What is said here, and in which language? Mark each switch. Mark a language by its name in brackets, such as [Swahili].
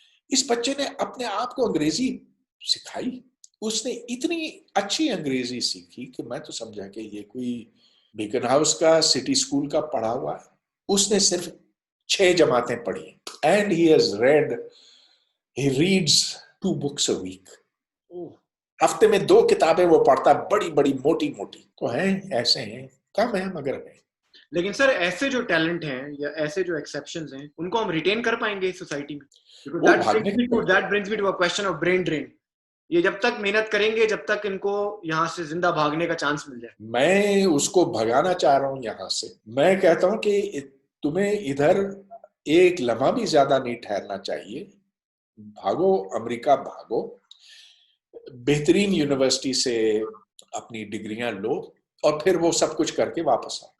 [Urdu] اس بچے نے اپنے آپ کو انگریزی سکھائی. اس نے اتنی اچھی انگریزی سیکھی کہ میں تو سمجھا کہ یہ کوئی بیکن ہاؤس کا سٹی اسکول کا پڑھا ہوا ہے. اس نے صرف 6 جماعتیں پڑھی [English] and he reads 2 books a week. [Urdu] ہفتے میں 2 کتابیں وہ پڑھتا، بڑی بڑی موٹی موٹی. تو ہیں ایسے ہیں، کم ہیں مگر ہیں. لیکن سر ایسے جو ٹیلنٹ ہیں یا ایسے جو ایکسیپشنز ہیں ان کو ہم ریٹین کر پائیں گے سوسائٹی میں؟ وہ بھاگنے [English] That brings me to a question of brain drain. [Urdu] یہ جب تک محنت کریں گے جب تک ان کو یہاں سے زندہ بھاگنے کا چانس مل جائے. میں اس کو بھگانا چاہ رہا ہوں یہاں سے. میں کہتا ہوں کہ تمہیں ادھر ایک لمحہ بھی زیادہ نہیں ٹھہرنا چاہیے. بھاگو، امریکہ بھاگو، بہترین یونیورسٹی سے اپنی ڈگریاں لو اور پھر وہ سب کچھ کر کے واپس آؤ.